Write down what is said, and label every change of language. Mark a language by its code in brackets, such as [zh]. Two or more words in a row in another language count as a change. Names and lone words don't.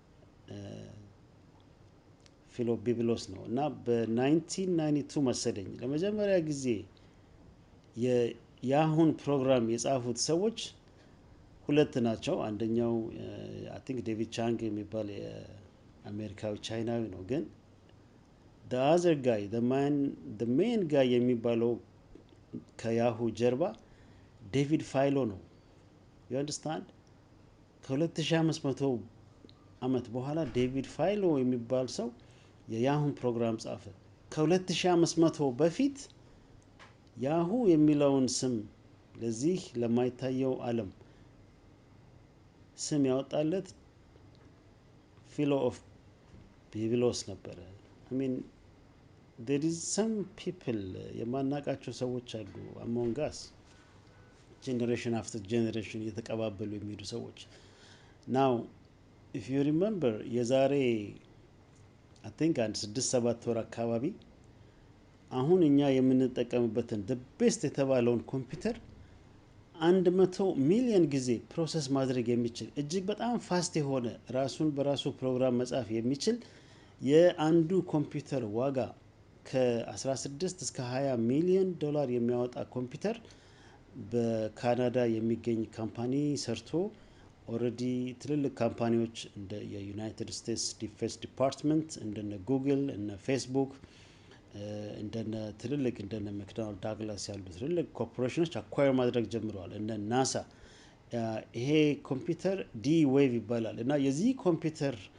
[am] ፊል ኦፍ ቢብሎስ ነው እና በ1992 መሰለኝ ለመጀመሪያ ጊዜ የያሁን ፕሮግራም የጻፉት ሰዎች ሁለት ናቸው አንደኛው [en] I think [am] ዴቪድ ቻንግ የሚባል የአሜሪካዊ ቻይናዊ ነው ግን [en] the other guy the main guy [am] የሚባለው ከያሁ ጀርባ ዴቪድ ፋይሎ ነው [en] you understand [am] ከ2500 አመት በኋላ ዴቪድ ፋይሎ የሚባል ሰው የያሁን ፕሮግራም ጻፈ ከ2500 በፊት ያሁ የሚለውን ስም ለዚህ ለማይታየው ዓለም ስም ያወጣለት ፊሎ ኦፍ ቢብሎስ ነበር [en] I mean there is some people [am] የማናቃቸው ሰዎች አሉ [en] among us generation after generation [am] እየተቀባበሉ የሚሄዱ ሰዎች [en] now if you remember [am] የዛሬ [en] I think [am] አንድ 6-7 ወር አካባቢ አሁን እኛ የምንጠቀምበትን [en] the best [am] የተባለውን ኮምፒውተር 100 ሚሊዮን ጊዜ ፕሮሰስ ማድረግ የሚችል እጅግ በጣም ፋስት የሆነ ራሱን በራሱ ፕሮግራም መጻፍ የሚችል የአንዱ ኮምፒውተር ዋጋ ከ16 እስከ 20 ሚሊዮን ዶላር የሚያወጣ ኮምፒውተር በካናዳ የሚገኝ ካምፓኒ ሰርቶ ኦሬዲ ትልልቅ ካምፓኒዎች እንደ የዩናይትድ ስቴትስ ዲፌንስ ዲፓርትመንት እንደነ ጉግል እና ፌስቡክ እንደነ ትልልቅ እንደነ መክዶናልድ ዳግላስ ያሉ ትልልቅ ኮርፖሬሽኖች አኳየር ማድረግ ጀምረዋል እነ ናሳ ይሄ ኮምፒውተር ዲ ዌቭ ይባላል እና የዚህ ኮምፒውተር